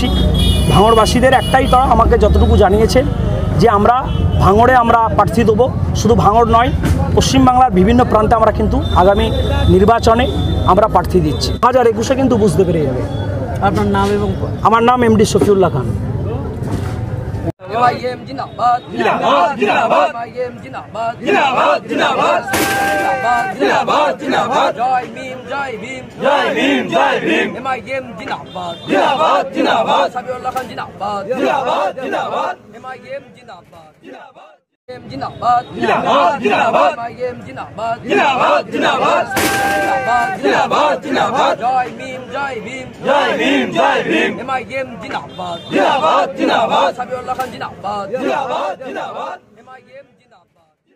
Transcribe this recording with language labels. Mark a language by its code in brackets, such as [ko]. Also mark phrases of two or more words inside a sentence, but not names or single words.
[bn] ভাঙড়বাসীদের একটাই তারা আমাকে যতটুকু জানিয়েছে যে আমরা ভাঙড়ে আমরা প্রার্থী দেবো। শুধু ভাঙড় নয়, পশ্চিমবাংলার বিভিন্ন প্রান্তে আমরা কিন্তু আগামী নির্বাচনে আমরা প্রার্থী দিচ্ছি। 2021-এ কিন্তু বুঝতে পেরে যাবে। আপনার নাম? এবং আমার নাম এমডি শফিউল্লাহ খান। [hi] MIM जिंदाबाद जिंदाबाद जिंदाबाद MIM जिंदाबाद जिंदाबाद जिंदाबाद जिंदाबाद जिंदाबाद जय भीम जय भीम जय भीम जय भीम MIM जिंदाबाद जिंदाबाद जिंदाबाद शफीउल्लाह खान जिंदाबाद जिंदाबाद जिंदाबाद MIM जिंदाबाद जिंदाबाद जिंदाबाद जिंदाबाद जिंदाबाद MIM जिंदाबाद जिंदाबाद जिंदाबाद जिंदाबाद जिंदाबाद जय भीम जय भीम जय भीम जय भीम MIM जिंदाबाद जिंदाबाद जिंदाबाद शफीउल्लाह खान जिंदाबाद जिंदाबाद जिंदाबाद MIM जिंदाबाद।